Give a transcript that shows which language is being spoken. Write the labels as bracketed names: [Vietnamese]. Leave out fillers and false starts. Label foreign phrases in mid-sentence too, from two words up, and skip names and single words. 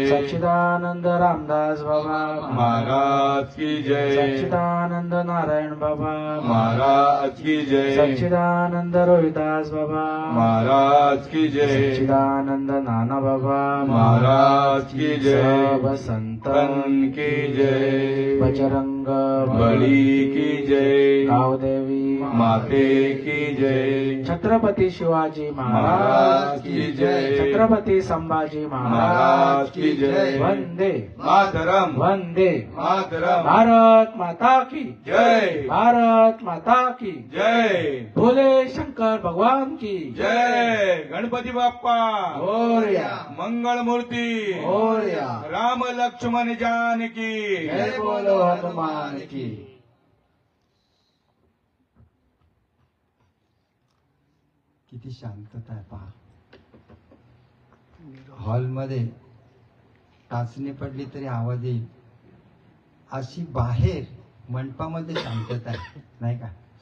[Hindi] सच्चिदानंद रामदास बाबा महाराज की जय। सच्चिदानंद नारायण बाबा महाराज की जय। सच्चिदानंद रोहिदास बाबा महाराज की जय। सच्चिदानंद नाना बाबा महाराज की जय। सब संतन की जय। बजरंग बली की जय। गावदेवी माते की जय। छत्रपती शिवाजी महाराज की जय। छत्रपती संभाजी महाराज की जय। [Sanskrit] वंदे मातरम वंदे मातरम। [Hindi] भारत माता की जय। भारत माता की जय। भोले शंकर भगवान की [Marathi] जय। गणपती बाप्पा मोरया मंगल मूर्ती मोरया। [Hindi] राम लक्ष्मण जानकी जय बोलो हनुमान की। [Marathi] किती शांतता आहे पहा. हॉलमध्ये टाचणी पडली तरी आवाज येईल अशी बाहेर मंडपामध्ये शांतता आहे, नाही का?